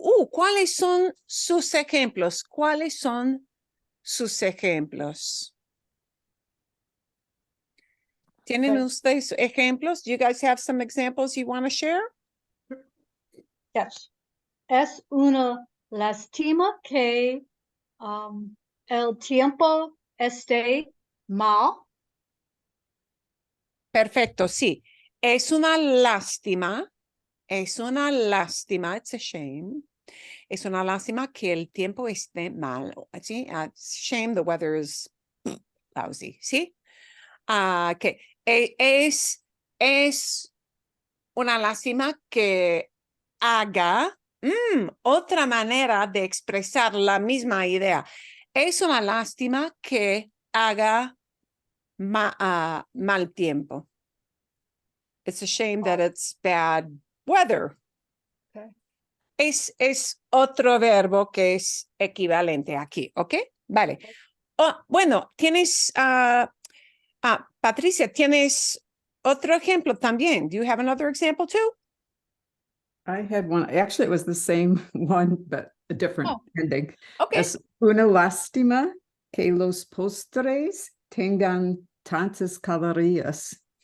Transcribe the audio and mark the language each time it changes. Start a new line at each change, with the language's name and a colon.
Spanish: ¿Cuáles son sus ejemplos? ¿Cuáles son sus ejemplos? ¿Tienen ustedes ejemplos?
English: Do you guys have some examples you want to share? Yes.
Spanish: Es una lástima que el tiempo esté mal. Perfecto, sí. Es una lástima,
English: it's a shame.
Spanish: Es una lástima que el tiempo esté mal, ¿sí?
English: Shame, the weather is lousy,
Spanish: ¿sí? Que es una lástima que haga otra manera de expresar la misma idea. Es una lástima que haga mal tiempo.
English: It's a shame that it's bad weather. Okay.
Spanish: Es otro verbo que es equivalente aquí, ¿ok? Vale. Oh, bueno, tienes, Patricia, ¿tienes otro ejemplo también?
English: Do you have another example too? I had one. Actually, it was the same one, but a different ending. Okay.
Spanish: Es una lástima que los postres tengan tantas calorías.